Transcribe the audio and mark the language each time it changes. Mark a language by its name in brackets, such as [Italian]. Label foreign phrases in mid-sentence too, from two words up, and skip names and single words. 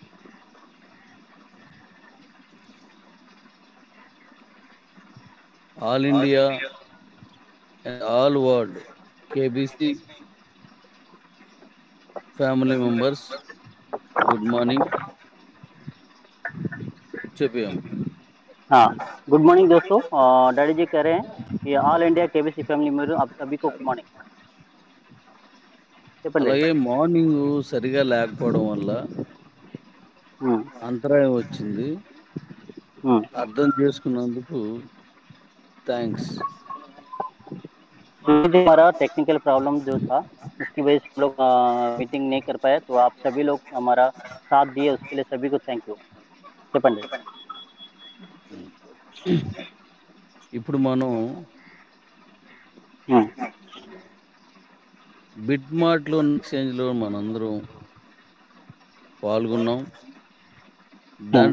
[English] All India and all world KBC family members good morning చెప్పాము. good morning दोस्तों. [Hindi] डैडी जी कह रहे हैं कि [English] All India KBC family member [Hindi] आप सभी को [English] good morning. [Telugu] చెప్పండి డాడీ. అలాగే మార్నింగ్ సరిగా లేకపోవడం వల్ల हम्म, అంతరాయం వచ్చింది. हम्म. అర్థం చేసుకున్నందుకు థ్యాంక్స్. [Hindi] सुबह जो हमारा [English] technical problem [Hindi] जो था उसकी वजह से हम लोग मीटिंग नहीं कर पाए, तो आप सभी लोग हमारा साथ दिए उसके लिए सभी को [English] thank you. [Telugu] చెప్పండి. ఇప్పుడు మనం हम्म, బిట్ మార్ట్లో ఎక్స్చేంజ్లో మనందరం పాల్గొన్నాం. हम्म,